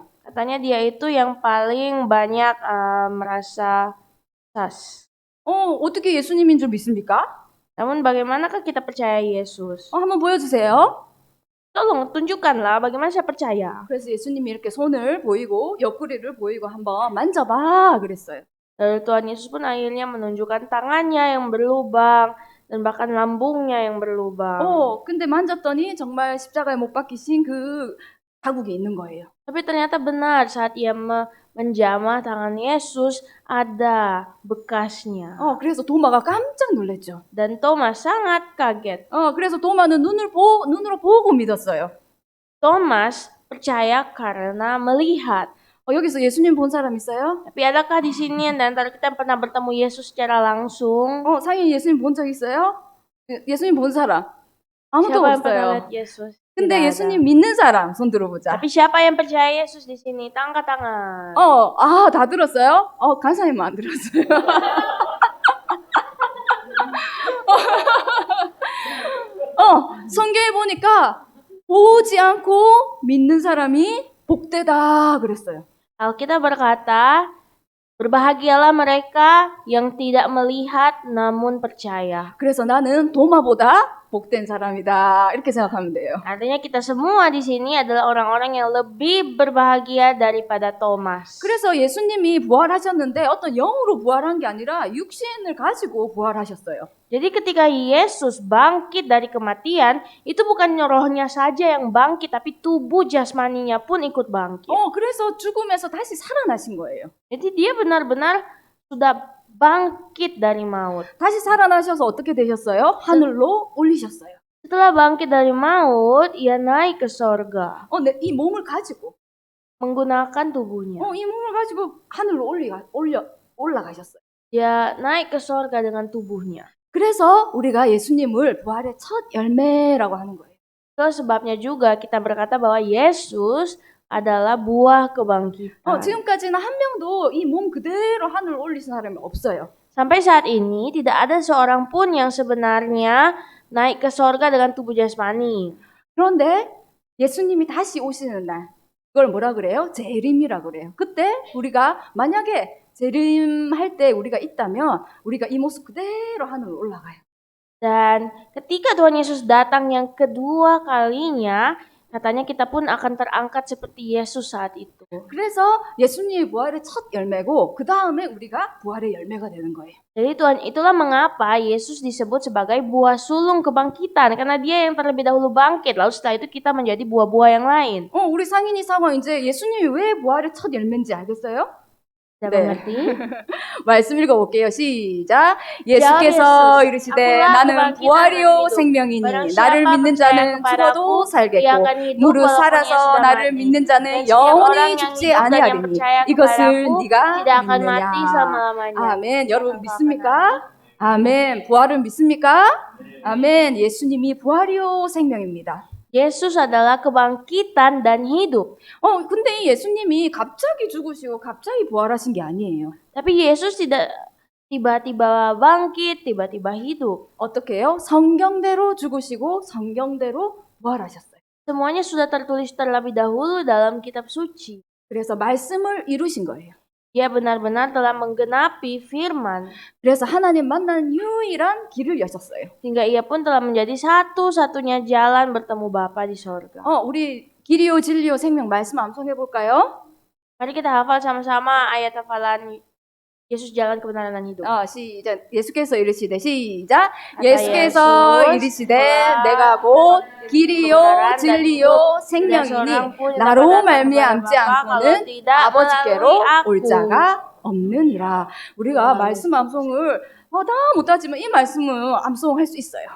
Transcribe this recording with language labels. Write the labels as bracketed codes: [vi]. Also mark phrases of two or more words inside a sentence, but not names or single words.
[id] Katanya dia itu yang paling banyak merasa sas. [ko] 어떻게 예수님인 줄 믿습니까? [id] Namun bagaimanakah kita percaya Yesus? [ko] 한번 보여주세요. [id] Tolong tunjukkanlah bagaimana saya percaya. [ko] 그래서 예수님이 이렇게 손을 보이고 옆구리를 보이고 한번 만져봐 그랬어요. [id] Lalu Tuhan Yesus pun akhirnya menunjukkan tangannya yang berlubang dan bahkan lambungnya yang berlubang. [ko] 근데 만졌더니 정말 십자가에 못 박히신 그 자국이 있는 거예요. [id] Tapi ternyata benar saat ia menjamah tangan Yesus ada bekasnya. [ko] 그래서 도마가 깜짝 놀랐죠. [id] Dan Thomas sangat kaget. [ko] 그래서 도마는 눈으로 보고 믿었어요. [id] Thomas percaya karena melihat. [ko] 여기서 예수님 본 사람 있어요? [id] Tapi adakah di sini yang antara kita yang pernah bertemu Yesus secara langsung? [ko] 상인 예수님 본 적 있어요? 예수님 본 사람? 아무도 [id] Siapa yang pernah [ko] 없어요. [id] lihat Yesus? [ko] 근데 [id] Tidak ada. [ko] 예수님 믿는 사람 손 들어보자. [id] Tapi siapa yang percaya Yesus di sini? Angkat tangan. [ko] 다 들었어요? 간사님만 안 들었어요. 성경에 보니까 보지 않고 믿는 사람이 복되다 그랬어요. [id] Alkitab berkata, berbahagialah mereka yang tidak melihat namun percaya. [ko] 그래서 나는 도마보다 복된 사람이다. 이렇게 생각하면 돼요. [id] Artinya kita semua di sini adalah orang-orang yang lebih berbahagia daripada Thomas. [ko] 그래서 예수님이 부활하셨는데 어떤 영으로 부활한 게 아니라 육신을 가지고 부활하셨어요. [id] Jadi ketika Yesus bangkit dari kematian, itu bukan rohnya saja yang bangkit, tapi tubuh jasmaninya pun ikut bangkit. [ko] 그래서 죽음에서 다시 살아나신 거예요. [id] Jadi dia benar-benar sudah bangkit dari maut. [ko] 다시 살아나셔서 어떻게 되셨어요? 하늘로 올리셨어요. [id] Setelah bangkit dari maut, ia naik ke sorga. [ko] 이 몸을 가지고 [id] Menggunakan tubuhnya. [ko] 이 몸을 가지고 하늘로 올라가셨어요. [id] Dia naik ke sorga dengan tubuhnya. [ko] 그래서 우리가 예수님을 부활의 첫 열매라고 하는 거예요. [id] Itu sebabnya juga kita berkata bahwa Yesus adalah buah kebangkitan. [ko] 지금까지는 한 명도 이 몸 그대로 하늘로 올리신 사람이 없어요. [id] Sampai saat ini tidak ada seorang pun yang sebenarnya naik ke sorga dengan tubuh jasmani. [ko] 그런데 예수님이 다시 오시는 날, 그걸 뭐라 그래요? 재림이라 그래요. 그때 우리가 만약에 재림할 때 우리가 있다면 우리가 이 모습 그대로 하늘로 올라가요. [id] Dan ketika Tuhan Yesus datang yang kedua kalinya, katanya kita pun akan terangkat seperti Yesus saat itu. [ko] 그래서 예수님의 부활의 첫 열매고 그 다음에 우리가 부활의 열매가 되는 거예요. [id] Jadi Tuhan, itulah mengapa Yesus disebut sebagai buah sulung kebangkitan, karena dia yang terlebih dahulu bangkit, lalu setelah itu kita menjadi buah-buah yang lain. [ko] 우리 상인이 상황 이제 예수님이 왜 부활의 첫 열매인지 알겠어요? [id] Tidak [ko] 네. [id] mengerti? [ko] 말씀 읽어볼게요. 시작. 예수께서 이르시되 나는 부활이요 생명이니 나를 믿는 자는 죽어도 살겠고 무릇 살아서 나를 믿는 자는 영원히 죽지 아니하리니 이것을 네가 믿느냐. 아멘. 여러분 믿습니까? 아멘. 부활은 믿습니까? 아멘. 예수님이 부활이요 생명입니다. [id] Yesus adalah kebangkitan dan hidup. [ko] 근데 이 예수님이 갑자기 죽으시고 갑자기 부활하신 게 아니에요. [id] Tapi Yesus tidak tiba-tiba bangkit, tiba-tiba hidup. [ko] 어떻게 해요? 성경대로 죽으시고 성경대로 부활하셨어요. [id] Semuanya sudah tertulis terlebih dahulu dalam kitab suci. [ko] 그래서 말씀을 이루신 거예요. [id] Dia benar-benar telah menggenapi firman. [ko] 그래서 하나님 만나는 유일한 길을 여셨어요. [id] Hingga ia pun telah menjadi satu-satunya jalan bertemu Bapa di sorga. [ko] 우리 길이요 진리요 생명 말씀 암송해 볼까요? [id] Mari kita hafal sama-sama ayat hafalan Yesus jalan kebenaran dan hidup. [ko] 시작. 예수께서 이르시되 시작. 아까 예수께서 예수, 이르시되 내가 곧 길이요 진리요 생명이니 나로 말미암지 않고는 아버지께로 올 자가 없느니라. 우리가 말씀 암송을 다 못하지만 이 말씀은 암송할 수 있어요.